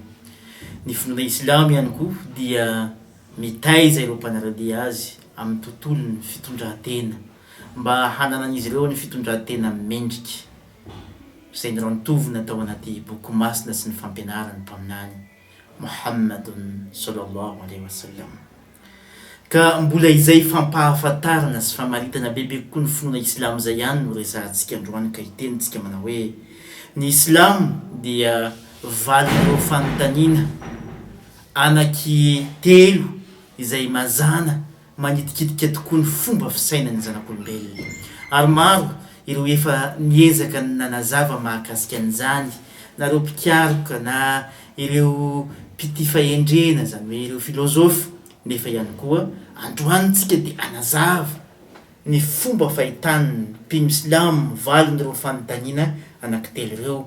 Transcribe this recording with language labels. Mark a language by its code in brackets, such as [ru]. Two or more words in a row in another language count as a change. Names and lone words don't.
[mg] Ny finoana islamo ihany koa dia mitaiza ireo mpanaradia azy amin'ny tontolo ny fitondran-tena mba hananan'izy ireo ny fitondran-tena mendrika izay nirantovina tao anaty boky masina sy ny fampianarany mpaminany Muhammadun [ar] صلى الله عليه وسلم. [mg] Ka mbola izay fampahafantarana sy famaritana bebe kokoa ny finoana islamo zay ihany no resahantsika androany ka hitenitsika manao hoe ny islamo dia valon'ireo fanontaniana anaky telo izay mazana manitikitika tokoa ny fomba fisainan'ny zanak'olombelona, ary maro ireo efa niezaka ny nanazava mahakasika an'izany, na ireo mpikaroka na ireo mpity fahendrena zany hoe ireo filôzôfa, nefa ihany koa androanitsika dia anazava ny fomba fahitan'ny mpino islamo valon'ireo fanontaniana anankitelo ireo.